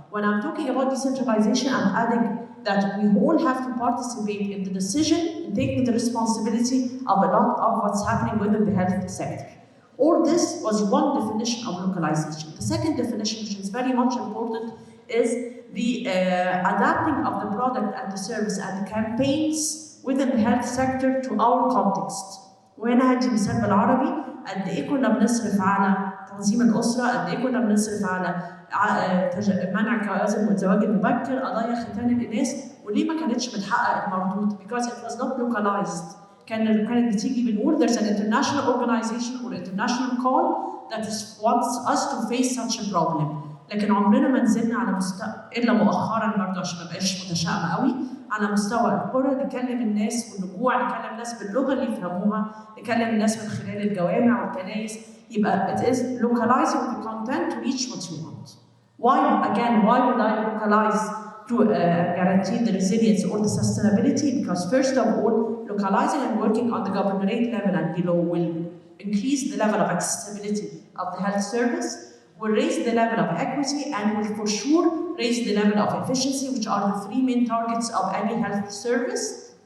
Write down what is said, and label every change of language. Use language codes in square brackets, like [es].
[en] When I'm talking about decentralization, I'm adding that we all have to participate in the decision and taking the responsibility of a lot of what's happening within the health sector. All this was one definition of localization. The second definition, which is very much important, is the adapting of the product and the service and the campaigns within the health sector to our context. [ar] وهنا هدي مثال بالعربي قد ايه كنا بنصرف على تنظيم الاسره، قد ايه كنا بنصرف على منع جواز الزواج المبكر، قضايا ختان الاناث، وليه ما كانتش بتحقق المردود؟ [en] Because it was not localized. [ar] كانت بتيجي بنقول [en] there's an international organization or international call that wants us to face such a problem. [ar] لكن عمرنا ما نزلنا على مستوى الا مؤخرا برضه عشان ما بقاش متشائمه قوي على مستوى القرى نكلم الناس والنجوع، نكلم الناس باللغه اللي يفهموها، نكلم الناس من خلال الجوامع والكنائس. [en] يبقى it is localizing the content to reach what you want. Why would I localize to guarantee the resilience or the sustainability? Because first of all, localizing and working on the governorate level and below will increase the level of accessibility of the health service, will raise the level of equity, and will for sure raise the level of efficiency, which are the three main targets of any health service.